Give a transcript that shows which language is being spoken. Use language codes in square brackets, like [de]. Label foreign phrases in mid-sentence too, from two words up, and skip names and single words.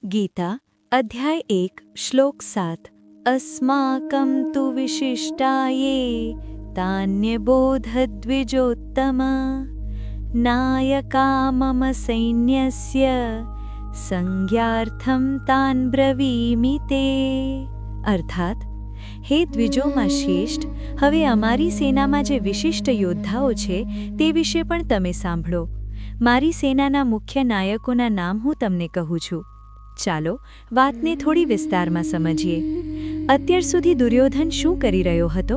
[sa] गीता अध्याय 1 श्लोक 7 अस्माकं तु विशिष्टाये तान्यबोधद्विजोत्तम नायका मम सैन्यस्य संज्ञार्थं तान् ब्रवीमि ते। [gu] અર્થાત હે દ્વિજોમાં શ્રેષ્ઠ, હવે અમારી સેનામાં જે વિશિષ્ટ યોદ્ધાઓ છે તે વિશે પણ તમે સાંભળો. મારી સેનાના મુખ્ય નાયકોના નામ હું તમને કહું છું. ચાલો વાતને થોડી વિસ્તારમાં સમજીએ. અત્યાર સુધી દુર્યોધન શું કરી રહ્યો હતો?